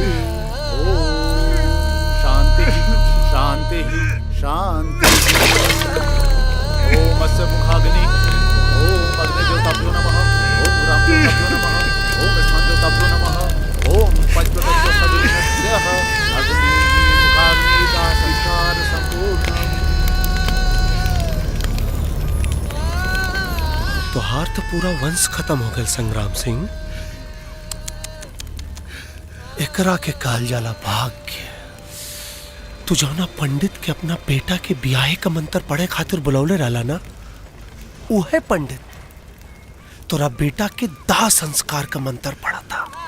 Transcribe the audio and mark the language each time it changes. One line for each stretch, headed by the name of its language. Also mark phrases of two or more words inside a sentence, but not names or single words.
Sanskrit: ओम शांति ही शांति ही शांति ही। ओम अस्य मुखाग्नि। ओम अग्निज्योताभ्यो नमः। ओम ग्रामज्योताभ्यो नमः। ओम स्थानज्योताभ्यो नमः। ओम पंचतत्व सविनस्यः अग्नि मुखाग्नि का संसार संपूर्ण।
Bhojpuri: तोहार तो पूरा वंश खत्म हो गया संग्राम सिंह। एकरा के काल जाला भाग्य। तू जौना पंडित के अपना बेटा के ब्याहे का मंत्र पढ़े खातिर बुलौले रहला ना, उहे पंडित तोरा बेटा के दाह संस्कार का मंत्र पढ़ा था।